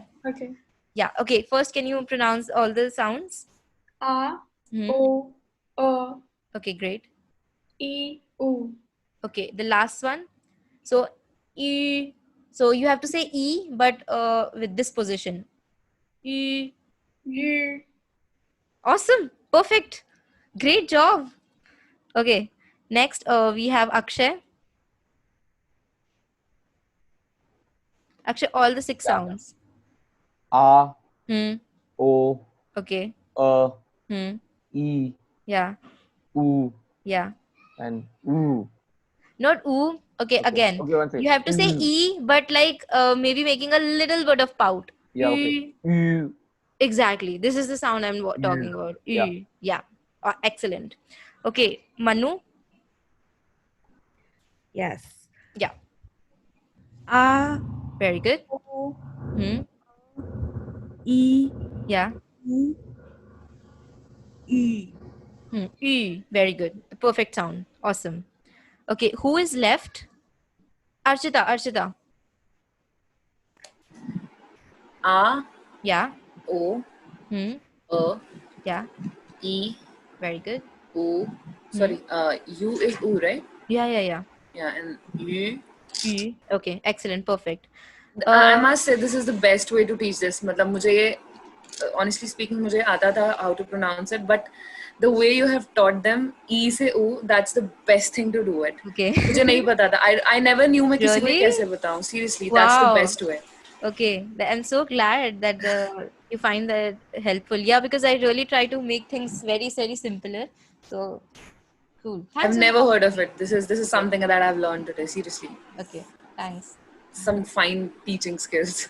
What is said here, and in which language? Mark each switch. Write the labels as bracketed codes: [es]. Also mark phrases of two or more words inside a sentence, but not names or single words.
[en] Okay. Yeah. Okay. First, can you pronounce all the sounds? A, Hmm. O, Okay, great. E, U. Okay, the last one. So, E. So you have to say E, but with this position. E. U. Awesome. Perfect. Great job. Okay. Next, we have Akshay. Akshay, all the 6 Yeah. sounds. A, Hmm. O, Okay. A, Hmm. E, Yeah. U, Yeah. and U. Not oo. Okay, Okay. again. Okay, one second. You have to say E, but like maybe making a little bit of pout. Yeah, okay. E. U. Exactly. This is the sound I'm talking about. Yeah. E. Yeah. Excellent. Okay, Manu. Yes. Yeah. A, Very good. O, Hmm. E, Yeah. U, E. Hmm. E. Very good. Perfect sound. Awesome. Okay, who is left? Archita. Archita. A, Yeah. O, Hmm. A, Yeah. E, Very good. U. Sorry, U is U, right? Yeah. Yeah. Yeah. Yeah, and U. E. Okay. Excellent. Perfect. I must say this is the best way to teach this. [hi] मतलब मुझे ये [en] honestly speaking [hi] मुझे आता था [en] how to pronounce it, but the way you have taught them E से U, that's the best thing to do it. Okay. [hi] मुझे नहीं पता था. [en] I never knew [hi] मैं किसी को [en] Really? [hi] कैसे बताऊं. [en] Seriously, that's the Wow. best way. Okay, I'm so glad that you find that helpful. Yeah, because I really try to make things very, very simpler. So cool. I've Thanks for the never heard of compliment. it. This is something that I've learned today. Seriously, Okay, thanks. some fine teaching skills.